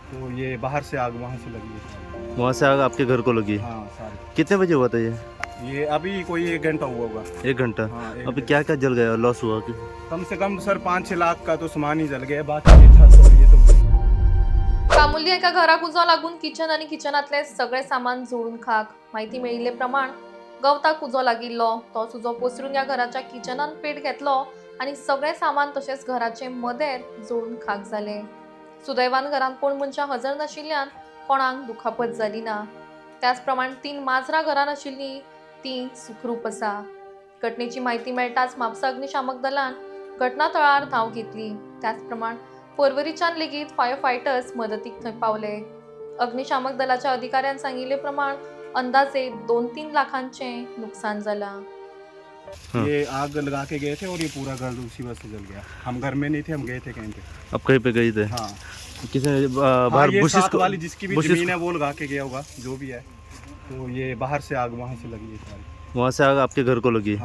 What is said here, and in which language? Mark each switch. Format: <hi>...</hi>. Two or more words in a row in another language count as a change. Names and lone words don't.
<hi>तो ये बाहर से आग वहाँ से लगी है। वहाँ से आग आपके घर को लगी? हाँ सारी। कितने बजे हुआ था ये अभी कोई 1 घंटा हुआ होगा। 1 घंटा? हाँ, एक अभी घंटा। क्या क्या जल गया, लॉस हुआ कि? कम से कम सर 5-6 लाख का तो सामान ही जल गया, बाकी ये छत और ये तो।</hi> <kok>कामुल्ली एका घराक उजो लागून किचन आणि किचनातले सगळे सामान जोडून खाक. माहिती मेळिल्ले प्रमाण गवताक उजो लागिल्लो. तोच उजो पसरून या घराच्या किचनान पेट घेतलो आणि सगळे सामान तसेच घराचे मदेर जोडून खाक जाले. सुदैवान घरात कोण मनशां हजर नाशिल्ल्यान कोणाक दुखापत जाली ना. त्याच प्रमाण 3 माजरां घरान आशिल्लीं ती सुखरूप आसा. घटनेची माहिती मेळटाच म्हापसा अग्निशामक दलान घटनास्थळार धांव घेतली. त्याच प्रमाण पर्वरीच्यान लेगीत</kok> <en>fire fighters</en> <kok>मदतीक थंय पावले. अग्निशामक दलाच्या अधिकाऱ्यान सांगिल्ले प्रमाण अंदाजे 2-3 लाखांचे नुकसान जाला.</kok> <hi>ये आग लगा के गए थे और ये पूरा घर उसी वजह से जल गया। हम घर में नहीं थे, हम गए थे कहीं पे। अब कहीं पे गए थे? हाँ किसी हाँ, ये साथ वाली जिसकी भी जमीन है वो लगा के गया होगा, जो भी है। तो ये बाहर से आग वहाँ से लगी है सारी। वहाँ से आग आपके घर को लगी?</hi>